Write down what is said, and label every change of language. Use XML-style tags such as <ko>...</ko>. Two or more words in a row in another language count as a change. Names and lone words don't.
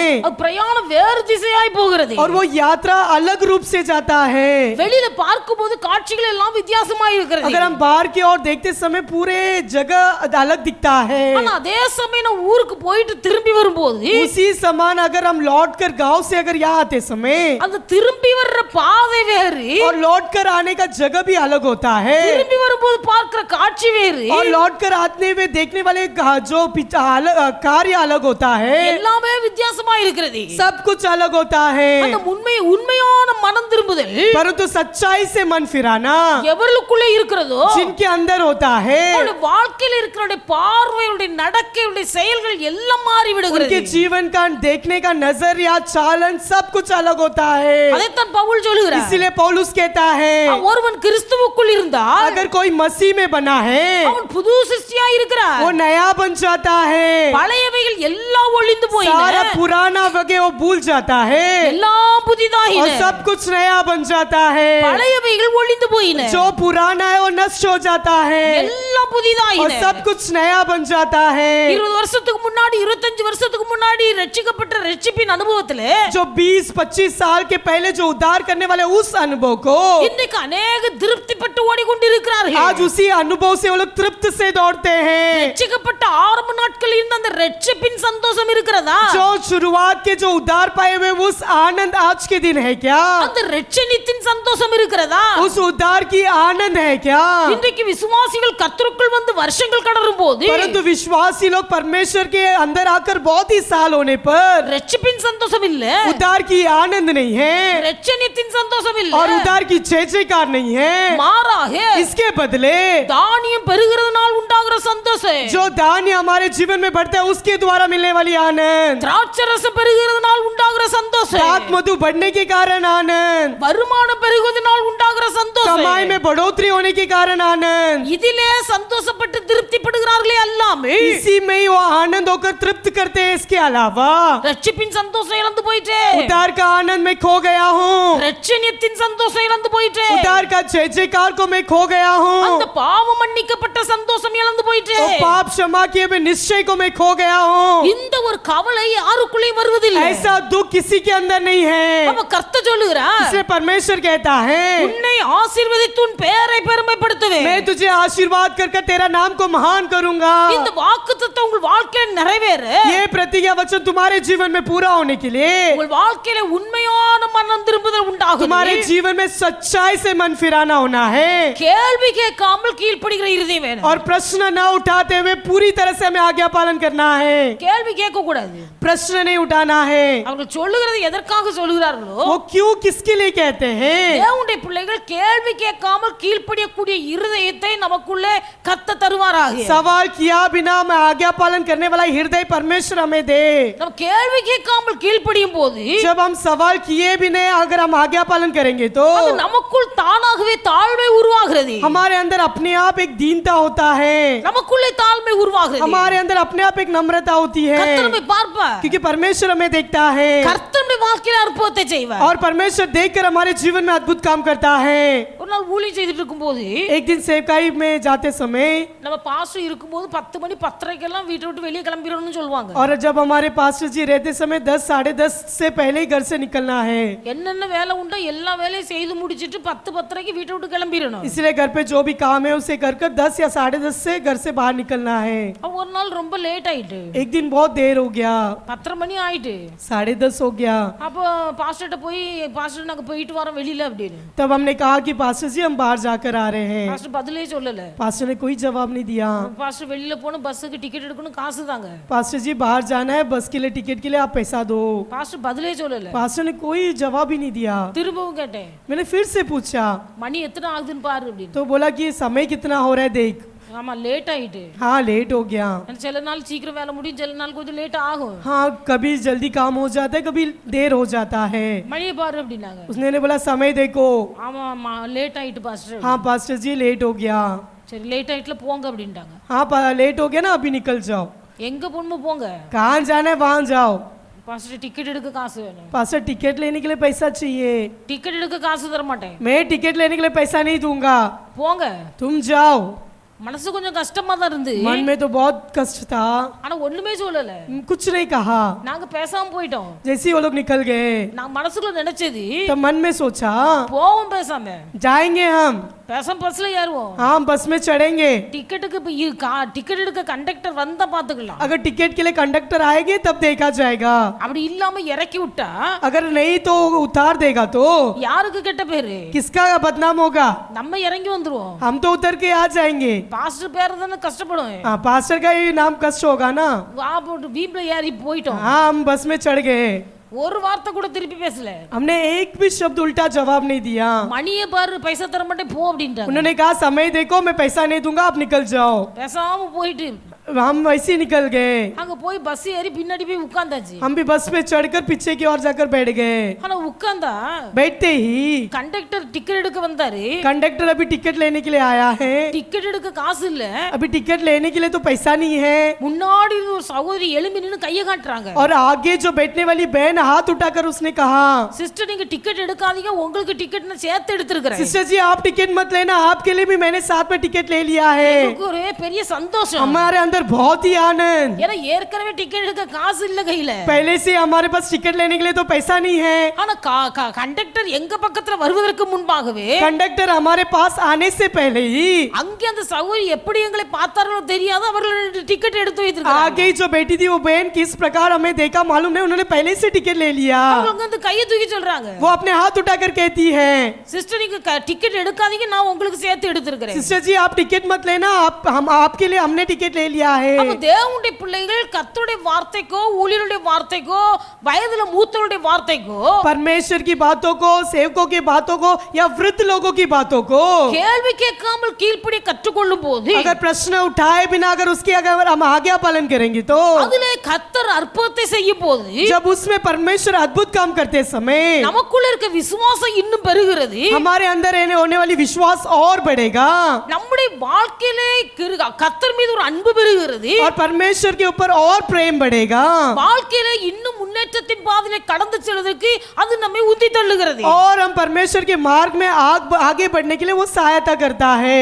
<ta>அது பிரயாணம் வேறு திசையாய் போகிறது.</ta> <hi>और वो यात्रा अलग रूप से जाता है,</hi> <ta>வெளியில பார்க்கும்போது காட்சிகள் எல்லாம் வித்தியாசமாய் இருக்கிறது.</ta> <hi>अगर हम बाहर की ओर देखते समय पूरे जगह अलग दिखता है।</hi> <ta>ஆனா அதே சமயம் நான் ஊருக்கு போயிட்டு திரும்பி வரும்போது</ta> <hi>उसी समान अगर हम लौट कर गाँव से अगर यहाँ आते समय</hi> <ta>அந்த திரும்பி வர்ற பாதை வேறு,</ta> <hi>और लौट कर आने का जगह भी अलग होता है,</hi> <ta>திரும்பி வரும்போது பார்க்கிற காட்சி வேறு,</ta> <hi>और लौट कर आते हुए देखने वाले जो कार्य अलग होता है,</hi> <ta>எல்லாமே வித்தியாசமா இருக்கிறது.</ta> <hi>सब कुछ अलग होता है।</hi> <ta>அந்த உண்மையான மனம் திரும்புதல்</ta> <hi>परंतु सच्चाई से मन फिराना</hi> <ta>எவர்களுக்குள்ளே இருக்கிறதோ</ta> <hi>जिनके अंदर होता है,</hi> <ta>அவருடைய வாழ்க்கையில் இருக்கிற பார்வையுடைய நடக்கையுடைய செயல்கள் எல்லாம் மாறி விடுகிறது.</ta> <hi>उनके जीवन का देखने का नजरिया चालन सब कुछ अलग होता है।</hi> <ta>அதைத்தான் பவுல் சொல்லுகிறார்.</ta> <hi>इसीलिए पौलुस कहता है,</hi> <ta>ஒருவன் கிறிஸ்துவுக்குள் இருந்தால்</ta> <hi>अगर कोई मसीह में बना है</hi> <ta>அவன் புது சிருஷ்டியாய் இருக்கிறார்.</ta> <hi>वो नया बन जाता है,</hi> <ta>பழையவைகள் எல்லாம் ஒளிந்து போயின,</ta> <hi>सारा पुराना वगैरह वो भूल जाता है</hi> <ta>எல்லாம் புதிதாயின,</ta> <hi>और सब कुछ नया बन जाता है।</hi> <ta>பழையவைகள் ஒளிந்து போயின,</ta> <hi>जो पुराना है वो नष्ट हो जाता है</hi> <ta>எல்லாம்</ta> <hi>और</hi> <ta>புதிதாயின.</ta> <hi>सब कुछ नया बन जाता है।</hi> <ta>20 வருஷத்துக்கு முன்னாடி 25 வருஷத்துக்கு முன்னாடி ரட்சிக்கப்பட்ட ரட்சிப்பின் அனுபவத்துல</ta> <hi>जो 20-25 साल के पहले जो उद्धार करने वाले उस अनुभव को</hi> <ta>இன்னைக்கு अनेक திருப்திப்பட்டு ஓடிக்கொண்டிருக்கிறார்கள்.</ta> <hi>आज उसी अनुभव से वो लोग तृप्त से दौड़ते हैं।</hi> <ta>ரட்சிக்கப்பட்ட ஆரம்ப நாட்களில் இருந்த அந்த ரட்சிப்பின் சந்தோஷம் இருக்கிறதா?</ta> <hi>जो शुरुआत के जो उद्धार पाए हुए उस आनंद आज के दिन है क्या?</hi> <ta>அந்த ரட்சணித்தின் சந்தோஷம் இருக்கிறதா?</ta> <hi>उस उद्धार की आनंद है क्या?</hi> <ta>இன்றைக்கு விசுவாசிகள் கர்த்தருக்குள் வந்து வருஷங்கள் கடரும் போது</ta> <hi>परंतु विश्वासी लोग परमेश्वर के अंदर आकर बहुत ही साल होने पर</hi> <ta>ரட்சிப்பின் சந்தோஷம் இல்ல,</ta> <hi>उद्धार की आनंद नहीं है</hi> <ta>ரட்சணித்தின் சந்தோஷம் இல்ல,</ta> <hi>और उद्धार की जय जयकार नहीं है।</hi> <ta>மாறாக</ta> <hi>इसके बदले</hi> <ta>தானியம் பெருகிறதுனால் உண்டாகிற சந்தோஷம்,</ta> <hi>जो धान्य हमारे जीवन में बढ़ता है उसके द्वारा मिलने वाली आनंद,</hi> <ta>திராட்சரசம் பெருகிறதுனால் உண்டாகிற சந்தோஷம்,</ta> <hi>दाख मधु बढ़ने के कारण आनंद,</hi> <ta>வருமானம் பெருகுவதனால் உண்டாகிற சந்தோஷம்,</ta> <hi>कमाई में बढ़ोतरी होने के कारण आनंद,</hi> <ta>இதிலே சந்தோஷப்பட்டு திருப்திப்படுகிறார்களே அல்லாமல்</ta> <hi>इसी में ही वो आनंद होकर तृप्त करते हैं। इसके अलावा</hi> <ta>ரட்சிப்பின் சந்தோஷம் இழந்து போயிட்டே,</ta> <hi>उद्धार का आनंद में खो गया हूँ,</hi> <ta>ரட்சணியத்தின் சந்தோஷம் இழந்து போயிட்டே,</ta> <hi>उद्धार का जय जयकार को मैं खो गया</hi> <ta>அந்த</ta> <hi>हूँ,</hi> <ta>பாவம் மன்னிக்கப்பட்ட சந்தோஷம் இழந்து போயிட்டே,</ta> <hi>और पाप क्षमा किए हुए निश्चय को मैं खो गया हूँ।</hi> <ta>இந்த ஒரு கவலை யாருக்குள்ளே வருவதில்லை.</ta> <hi>ऐसा दुख किसी के अंदर नहीं है।</hi> <ta>அப்ப கர்த்தர் சொல்லுகிறார்,</ta> <hi>इसलिए परमेश्वर कहता है,</hi> <ta>உன்னை ஆசீர்வதித்து உன் பெயரை பெருமைப்படுத்துவேன்.</ta> <hi>मैं तुझे आशीर्वाद कर तेरा नाम को महान करूंगा।</hi> <ta>இந்த வாக்குத்தத்தம் உங்கள் வாழ்க்கையில் நிறைவேற</ta> <hi>ये प्रतिज्ञा वचन तुम्हारे जीवन में पूरा होने के लिए</hi> <ta>உங்கள் வாழ்க்கையில உண்மையான மனம் திரும்புதல் உண்டாகும்.</ta> <hi>तुम्हारे जीवन में सच्चाई से मन फिराना होना है</hi> <ta>கேள்வி கேட்காமல் கீழ்ப்படிகிற இருதயம் வேணும்.</ta> <hi>और प्रश्न न उठाते हुए पूरी तरह से हमें आज्ञा पालन करना है।</hi> <ta>கேள்வி கேட்க கூடாது.</ta> <hi>प्रश्न नहीं उठाना है।</hi> <ta>அவர்கள் சொல்லுகிறது எதற்காக சொல்லுகிறார்களோ</ta> <hi>वो क्यों किसके लिए कहते हैं?</hi> <ta>தேவனுடைய பிள்ளைகள் கேள்வி கேட்காமல் கீழ்ப்படியக்கூடிய இருதயத்தை நமக்குள்ளே கத்த தருவாராக.</ta> <hi>सवाल किया बिना मैं आज्ञा पालन करने वाला हृदय परमेश्वर हमें दे।</hi> <ta>நம்ம கேள்வி கேட்காமல் கீழ்ப்படியும் போது</ta> <hi>जब हम सवाल किए भी नहीं अगर हम आज्ञा पालन करेंगे तो</hi> <ta>அது நமக்குள் தானாகவே தாழ்மை உருவாகிறது.</ta> <hi>हमारे अंदर अपने आप एक दीनता होता है,</hi> <ta>நமக்குள்ளே தாழ்மை உருவாகிறது.</ta> <hi>हमारे अंदर अपने आप एक नम्रता होती है,</hi> <ta>கர்த்தர் நம்மை பார்ப்பார்.</ta> <hi>क्योंकि परमेश्वर हमें देखता है</hi> <ta>கர்த்தர் நம்முடைய வாழ்க்கையில அற்புதத்தை செய்வார்.</ta> <hi>और परमेश्वर देखकर हमारे जीवन में अद्भुत काम करता है।</hi> <ta>ஒரு ஒரு நாள் ஊழியம் செய்துட்டு இருக்கும்போது</ta> <hi>एक दिन सेवकाई में जाते समय</hi> <ta>நம்ம பாஸ்டர் இருக்கும்போது 10 மணி 10:30 வீட்டை விட்டு வெளியே கிளம்பிடணும்னு சொல்லுவாங்க.</ta> <hi>और जब हमारे पास्टर जी रहते समय 10 साढ़े 10 से पहले ही घर से निकलना है,</hi> <ta>என்னென்ன வேலை உண்டோ எல்லா வேலையும் செய்து முடிச்சிட்டு 10:30 வீட்டை விட்டு கிளம்பிடணும்.</ta> <hi>इसलिए घर पे जो भी काम है उसे कर कर 10 या साढ़े 10 से घर से बाहर निकलना है।</hi> <ta>ஒரு நாள் ரொம்ப லேட் ஆயிட்டு,</ta> <hi>एक दिन बहुत देर हो गया,</hi> <ta>10:30 மணி ஆயிட்டு.</ta> <hi>साढ़े 10 हो गया।</hi> <ta>அப்போ பாஸ்டர்ட்ட போய் பாஸ்டர் நாங்க போயிட்டு வரோம் வெளியில அப்படின்னு.</ta> <hi>तब हमने कहा कि पास्टर जी हम बाहर जाकर आ रहे हैं।</hi> <ta>பாஸ்டர் பதிலே சொல்லல.</ta> <hi>पास्टर ने कोई जवाब नहीं दिया।</hi> <ta>பாஸ்டர் வெளியில போணும், பஸ்ஸுக்கு டிக்கெட் எடுக்கணும், காசு தாங்க.</ta> <hi>पास्टर जी बाहर जाना है, बस के लिए टिकट के लिए आप पैसा दो।</hi> <ta>பாஸ்டர் பதிலே சொல்லல.</ta> <hi>पास्टर ने कोई जवाब ही नहीं दिया।</hi> <ta>திரும்பவும் கேட்டேன்,</ta> <hi>मैंने फिर से पूछा</hi> <ta>மணி எத்தனை ஆகுதுன்னு பாரு அப்படின்னு.</ta> <hi>तो बोला कि समय कितना हो रहा है देख।</hi> <ta>ஆமா லேட் ஆயிட்டு.</ta> <hi>हाँ लेट हो गया।</hi> <ta>சில நாள் சீக்கிரம் வேலை முடியும், சில நாள் கொஞ்சம் லேட் ஆகும்.</ta> <hi>हाँ कभी जल्दी काम हो जाता है, कभी देर हो जाता है।</hi> <ta>மணியை பாரு அப்படின்னாங்க.</ta> <hi>उसने बोला समय देखो।</hi> <ta>ஆமா லேட் ஆயிட்டு பாஸ்டர்.</ta> <hi>हाँ पास्टर जी लेट हो गया।</hi> <ta>சரி லேட் ஆயிட்டுல போங்க அப்படின்ட்டாங்க.</ta> <hi>हाँ लेट हो गया ना, अभी निकल जाओ।</hi> <ta>எங்க போணுமோ போங்க,</ta> <hi>कहाँ जाना है वहाँ जाओ।</hi> <ta>பாஸ்டர் டிக்கெட் எடுக்க காசு வேணும்.</ta> <hi>पास्टर टिकट लेने के लिए पैसा चाहिए।</hi> <ta>டிக்கெட் எடுக்க காசு தர மாட்டேன்.</ta> <hi>मैं टिकट लेने के लिए पैसा नहीं दूंगा,</hi> <ta>போங்க.</ta> <hi>तुम जाओ।</hi> <ta>மனசு கொஞ்சம் கஷ்டமா தான் இருந்து,</ta> <hi>मन में तो बहुत कष्ट था,</hi> <ta>ஆனா ஒண்ணுமே சொல்லல.</ta> <hi>कुछ नहीं कहा।</hi> <ta>நாங்க பேசாம போயிட்டோம்.</ta> <hi>जैसे ही वो लोग निकल गए</hi> <ta>நான் மனசுக்குள்ள நினைச்சது,</ta> <hi>तब मन में सोचा</hi> <ta>போவோம் பேசாம,</ta> <hi>जाएंगे हम।</hi> <ta>பேசாம பஸ்ல ஏறுவோம்.</ta> <hi>हाँ हम बस में चढ़ेंगे।</hi> <ta>டிக்கெட்டுக்கு டிக்கெட் எடுக்க கண்டக்டர் வந்தா பாத்துக்கலாம்.</ta> <hi>अगर टिकट के लिए कंडक्टर आएंगे तब देखा जाएगा,</hi> <ta>அப்படி இல்லாம இறக்கி விட்டா</ta> <hi>अगर नहीं तो उतार देगा तो</hi> <ta>யாருக்கு கெட்ட பேரு?</ta> <hi>किसका बदनाम होगा?</hi> <ta>நம்ம இறங்கி வந்துருவோம்.</ta> <hi>हम तो उतर के आ जाएंगे।</hi> <ta>பாஸ்டர் பேர் தானே கஷ்டப்படுவேன்.</ta> <hi>हाँ पास्टर का ही नाम कष्ट होगा ना।</hi> <ta>வா போட்டு வீப்ல ஏறி போயிட்டோம்.</ta> <hi>हाँ हम बस में चढ़ गए।</hi> <ta>ஒரு வார்த்தை கூட திருப்பி பேசல.</ta> <hi>हमने एक भी शब्द उल्टा जवाब नहीं दिया।</hi> <ta>மணியை பாரு, பைசா தர மாட்டேன் போ அப்படின்ட்டாங்க.</ta> <hi>उन्होंने कहा समय देखो, मैं पैसा नहीं दूंगा, आप निकल जाओ।</hi> <ta>பேசாம போயிட்டு</ta> <hi>हम वैसे ही निकल गए।</hi> <ta>அங்க போய் பஸ் ஏறி பின்னாடி போய் உட்கார்ந்தாச்சு.</ta> <hi>हम भी बस में चढ़कर पीछे की ओर जाकर बैठ गए।</hi> <ta>ஆனா உட்கார்ந்தா</ta> <hi>बैठते ही</hi> <ta>கண்டக்டர் டிக்கெட் எடுக்க வந்தாரு.</ta> <hi>कंडक्टर अभी टिकट लेने के लिए आया है।</hi> <ta>டிக்கெட் எடுக்க காசு இல்ல.</ta> <hi>अभी टिकट लेने के लिए तो पैसा नहीं है।</hi> <ta>முன்னாடி ஒரு சகோதரி எழும்பி நின்னு கையை காட்டுறாங்க.</ta> <hi>और आगे जो बैठने वाली बहन हाथ उठाकर उसने कहा,</hi> <ta>சிஸ்டர் நீங்க டிக்கெட் எடுக்காதீங்க, உங்களுக்கு டிக்கெட் நான் சேர்த்து எடுத்துக்கிறேன்.</ta> <hi>सिस्टर जी आप टिकट मत लेना, आपके लिए भी मैंने साथ में टिकट ले लिया है।</hi> <ta>எனக்கு ஒரே பெரிய சந்தோஷம்.</ta> <hi>हमारे अंदर बहुत ही आनंद,</hi> <ta>ஏன்னா ஏற்கனவே டிக்கெட் எடுக்க காசு இல்ல கையில.</ta> <hi>पहले से हमारे पास टिकट लेने के लिए तो पैसा नहीं है।</hi> <ta>ஆனா கண்டக்டர் எங்க பக்கத்துல வருவதற்கு முன்பாகவே</ta> <hi>कंडक्टर हमारे पास आने से पहले ही</hi> <ta>அங்கே அந்த சகோதரி எப்படி எங்களை பார்த்தார்களோ தெரியாது, அவர்கள் டிக்கெட் எடுத்து வைத்திருக்காங்க.</ta> <hi>आगे जो बैठी थी वो बहन किस प्रकार हमें देखा मालूम नहीं, उन्होंने पहले से टिकट ले लिया।</hi> <ta>அவங்க வந்து கையை தூக்கி சொல்றாங்க,</ta> <hi>वो अपने हाथ उठाकर कहती है,</hi> <ta>சிஸ்டர் நீங்க டிக்கெட் எடுக்காதீங்க, நான் உங்களுக்கு சேர்த்து எடுத்துக்கிறேன்.</ta> <hi>सिस्टर जी आप टिकट मत लेना, हम आपके लिए हमने टिकट ले लिया है।</hi> <ta>அப்ப தேவனுடைய பிள்ளைகள் கர்த்தருடைய வார்த்தைக்கோ ஊழியருடைய வார்த்தைக்கோ வயதுல மூத்தவருடைய வார்த்தைக்கோ</ta> <hi>परमेश्वर की बातों को, सेवकों की बातों को या वृद्ध लोगों की बातों को</hi> <ta>கேள்வி கேட்காமல் கீழ்ப்படிய கற்றுக்கொள்ளும் போது,</ta> <hi>अगर प्रश्न उठाए बिना अगर उसकी अगर हम आज्ञा पालन करेंगे तो</hi> <ta>அதிலே கர்த்தர் அற்புதத்தை செய்யும் போது</ta> <hi>जब उसमें परमेश्वर अद्भुत काम करते समय</hi> <ta>நமக்குள்ள இருக்க விசுவாசம் இன்னும் பெருகிறது.</ta> <hi>हमारे अंदर होने वाली विश्वास और बढ़ेगा</hi> <ta>நம்முடைய வாழ்க்கையிலே கர்த்தர் மீது ஒரு அன்பு பெருகிறது.</ta> <hi>और परमेश्वर के ऊपर और प्रेम बढ़ेगा</hi> <ta>வாழ்க்கையிலே இன்னும் முன்னேற்றத்தின் பாதையிலே கடந்து செல்வதற்கு அது நம்மை உந்தி தள்ளுகிறது.</ta> <hi>और हम परमेश्वर के मार्ग में आगे बढ़ने के लिए वो सहायता करता है।</hi>